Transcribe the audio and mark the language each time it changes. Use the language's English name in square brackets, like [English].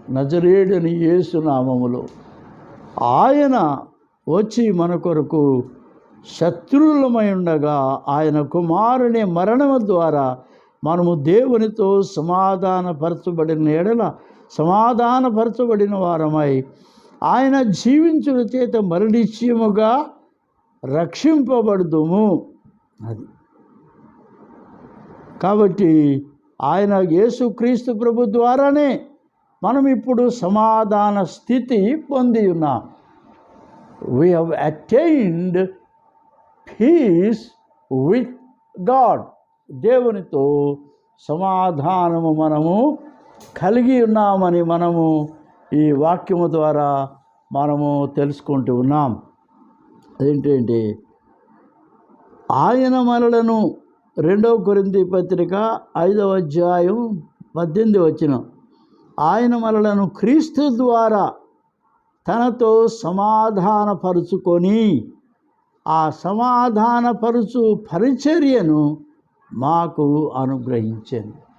[Telugu] నజరేయుడని యేసు నామములో ఆయన వచ్చి మన కొరకు శత్రువులమై ఉండగా ఆయన కుమారుని మరణము ద్వారా మనము దేవునితో సమాధానపరచబడిన ఎడల సమాధానపరచబడిన వారమై ఆయన జీవించుట చేత మరణిశ్యముగా రక్షింపబడుదుము. అది కాబట్టి ఆయన యేసుక్రీస్తు ప్రభు ద్వారానే మనం ఇప్పుడు సమాధాన స్థితి పొంది ఉన్నాం. [English] We have attained peace with God. [Telugu] దేవునితో సమాధానము మనము కలిగి ఉన్నామని మనము ఈ వాక్యము ద్వారా మనము తెలుసుకుంటూ ఉన్నాం. ఏంటంటే ఆయన మనలను 2వ కొరింథీ పత్రిక 5వ అధ్యాయం 18వ వచనం, ఆయన మనలను క్రీస్తు ద్వారా తనతో సమాధానపరుచుకొని ఆ సమాధానపరుచు పరిచర్యను మాకు అనుగ్రహించాను.